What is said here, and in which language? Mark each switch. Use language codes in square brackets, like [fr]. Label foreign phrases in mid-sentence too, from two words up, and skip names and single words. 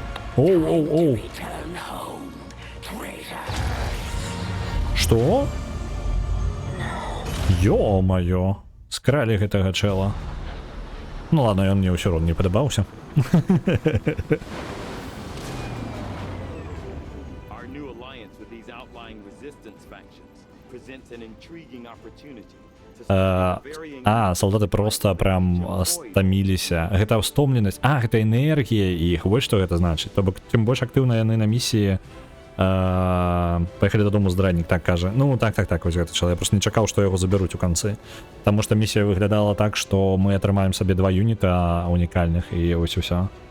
[be] Оу. Што? Ё-маё. Скралі гэтага чэла. Ну ладно, ён мне ўсё роўна не падабаўся. [en] Our new alliance with these outlying resistance factions presents an intriguing opportunity. [be] Салдаты [ru] просто прям [be] стаміліся. Гэта стомленасць. Гэта энергія іх. Вось што гэта значыць. То бок, тым больш актыўна яны на місіі паехалі дадому здраднік, так кажа. Ну, так, вось гэта чалавек. Я просто не чакаў, што яго забяруць у канцы. Таму што місія выглядала так, што мы атрымаем сабе 2 юніта унікальных, і вось усё.